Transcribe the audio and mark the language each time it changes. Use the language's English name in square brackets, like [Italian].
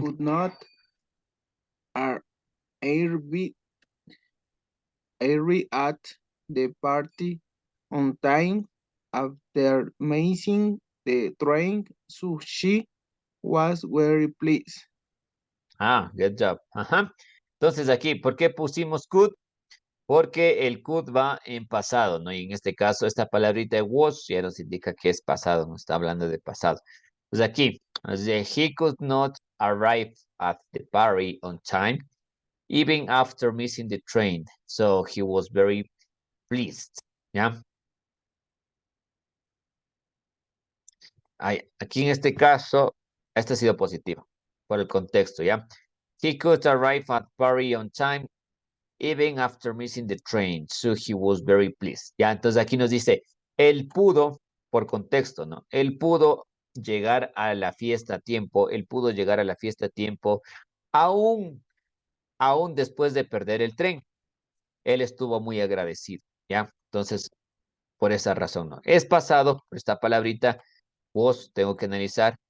[English] could not ar- arrive, arrive at the party on time after missing the train, so she was very pleased. Ah, good job. Ajá. [Spanish] Entonces aquí, ¿por qué pusimos could? Porque el could va en pasado, ¿no? Y en este caso, esta palabrita de was ya nos indica que es pasado, nos está hablando de pasado. Pues aquí, [English] he could not arrive at the party on time, even after missing the train. So he was very pleased, ¿ya? [Spanish] Aquí en este caso, este ha sido positivo, por el contexto, ¿ya? [English] He could arrive at party on time, even after missing the train, so he was very pleased. [Spanish] Ya, entonces aquí nos dice, él pudo, por contexto, ¿no? Él pudo llegar a la fiesta a tiempo, él pudo llegar a la fiesta a tiempo, aún, aún después de perder el tren. Él estuvo muy agradecido, ¿ya? Entonces, por esa razón, ¿no? Es pasado, por esta palabrita, was, tengo que analizar,